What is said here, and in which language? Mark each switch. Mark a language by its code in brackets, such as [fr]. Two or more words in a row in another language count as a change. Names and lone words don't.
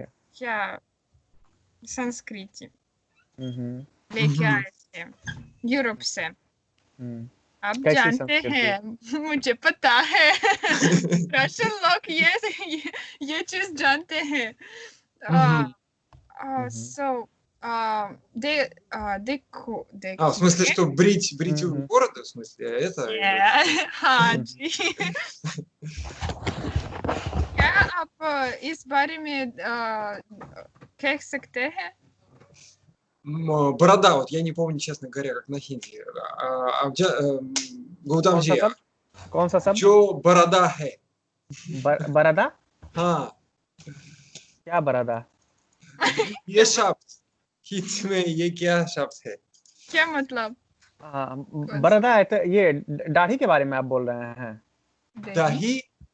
[hi] क्या संस्कृति लेके आए थे यूरोप से। आप जानते हैं, मुझे पता है। रशियन लोग ये चीज जानते हैं। So देखो, [ru] в смысле, что брить бороду, в смысле, это? [hi] हाँ जी। क्या आप इस बारे में कह सकते हैं? [ru] Борода, вот я не помню, честно говоря, как на хинди. [hi] Гудам जी, कौन सा शब्द? जो बरादा है। बरादा? हाँ। क्या बरादा? ये शब्द हिंदी में ये क्या शब्द है? क्या मतलब? बरादा है तो ये दाढ़ी के बारे में आप बोल रहे हैं?